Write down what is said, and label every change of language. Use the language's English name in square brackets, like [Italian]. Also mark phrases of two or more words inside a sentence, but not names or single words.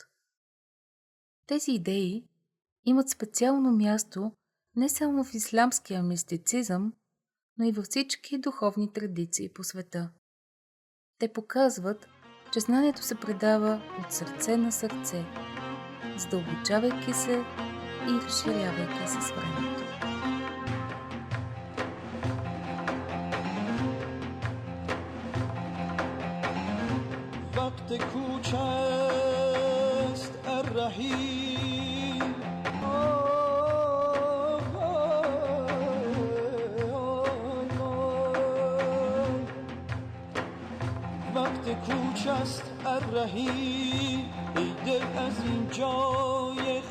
[Bulgarian] Тези идеи имат специално място не само в ислямския мистицизъм, но и във всички духовни традиции по света. Те показват, че знанието се предава от сърце на сърце, задълбочавайки се и разширявайки се с времето. [Persian] وقت کوچ است الرحیم وقت کوچ است الرحیم ای دل از این جای